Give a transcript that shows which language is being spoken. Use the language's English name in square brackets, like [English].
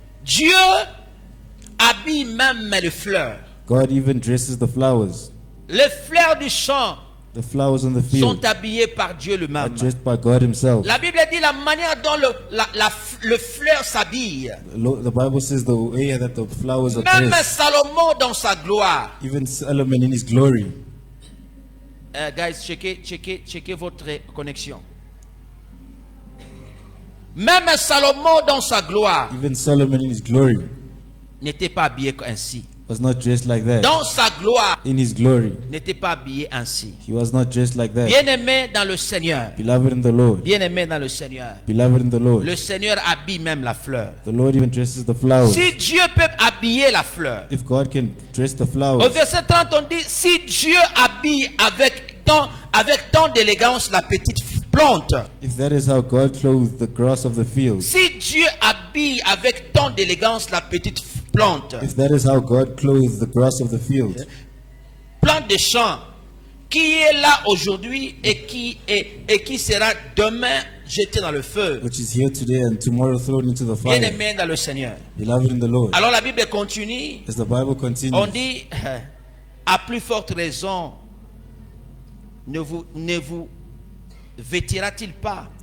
[French] Dieu habille même les fleurs. [English] God even dresses the flowers. [French] Les fleurs du champ [English] The flowers on the field [French] sont habillées par Dieu [English] are [French] lui-même. [English] dressed by God himself. [French] La Bible dit la manière dont le fleur s'habille. [English] The Bible says the way that the flowers are [French] Même [English] dressed. [French] Salomon dans sa gloire. [English] Even Solomon in his glory. [French] Guys, checkez votre connexion. Même Salomon dans sa gloire [English] Even Solomon in his glory [French] n'était pas habillé ainsi. [English] was not dressed like that. [French] Dans sa gloire [English] In his glory, [French] n'était pas habillé ainsi. [English] he was not dressed like that. [French] Bien-aimé dans le Seigneur. [English] Beloved in the Lord. [French] Bien-aimé dans le Seigneur. [English] Beloved in the Lord. [French] Le Seigneur habille même la fleur. [English] The Lord even dresses the flowers. [French] Si Dieu peut habiller la fleur. [English] If God can dress the [French] Au [English] flowers, [French] verset 30, on dit, si Dieu habille avec tant d'élégance la petite plante. [English] if that is how God clothes the grass of the field, [French] Si Dieu habille avec tant d'élégance la petite plante. [English] if that is how God clothes the grass of the field, [French] Plante de champ qui est là aujourd'hui et qui sera demain jeté dans le feu. [English] which is here today and tomorrow thrown into the fire, [French] Bien-aimé dans le Seigneur. [English] beloved in the Lord. [French] Alors la Bible continue. [English] As the Bible [French] On [English] continues, [French] dit, à plus forte raison, ne vous vêtira-t-il pas?